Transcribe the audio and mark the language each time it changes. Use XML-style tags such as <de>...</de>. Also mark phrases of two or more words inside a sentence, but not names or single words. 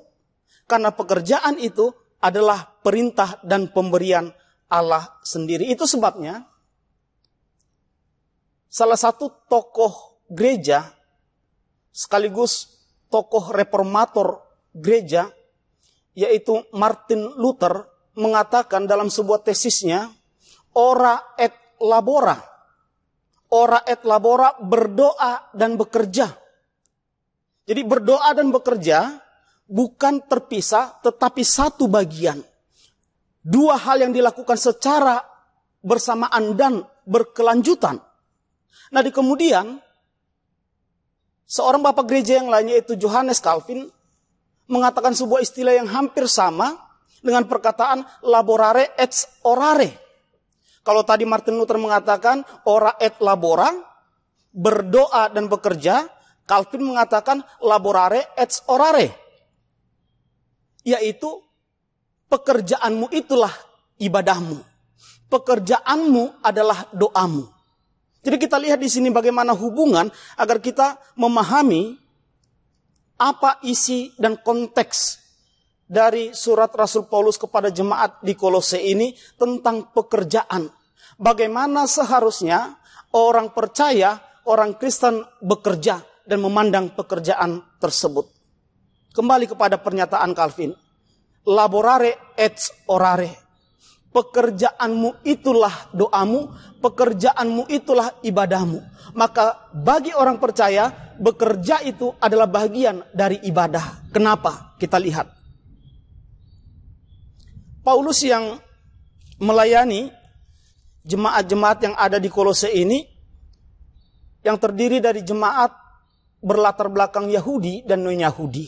<id>Karena pekerjaan itu adalah perintah dan pemberian Allah sendiri. Itu sebabnya salah satu tokoh gereja sekaligus tokoh reformator gereja, yaitu Martin Luther, mengatakan dalam sebuah tesisnya</id> <la>ora et labora. Ora et labora,</la> <id>berdoa dan bekerja. Jadi berdoa dan bekerja bukan terpisah, tetapi satu bagian. Dua hal yang dilakukan secara bersamaan dan berkelanjutan. Nah, di kemudian seorang bapak gereja yang lainnya, yaitu Johannes Calvin, mengatakan sebuah istilah yang hampir sama dengan perkataan</id> <la>laborare et orare.</la> <id>Kalau tadi Martin Luther mengatakan</id> <la>ora et labora,</la> <id>berdoa dan bekerja, Calvin mengatakan</id> <la>laborare et orare,</la> <id>yaitu pekerjaanmu itulah ibadahmu. Pekerjaanmu adalah doamu. Jadi kita lihat di sini bagaimana hubungan agar kita memahami apa isi dan konteks dari surat Rasul Paulus kepada jemaat di Kolose ini tentang pekerjaan. Bagaimana seharusnya orang percaya, orang Kristen bekerja dan memandang pekerjaan tersebut. Kembali kepada pernyataan Calvin.</id> <la>Laborare et orare.</la> <id>Pekerjaanmu itulah doamu, pekerjaanmu itulah ibadahmu. Maka bagi orang percaya, bekerja itu adalah bagian dari ibadah. Kenapa? Kita lihat. Paulus yang melayani jemaat-jemaat yang ada di Kolose ini, yang terdiri dari jemaat berlatar belakang Yahudi dan non-Yahudi.</id>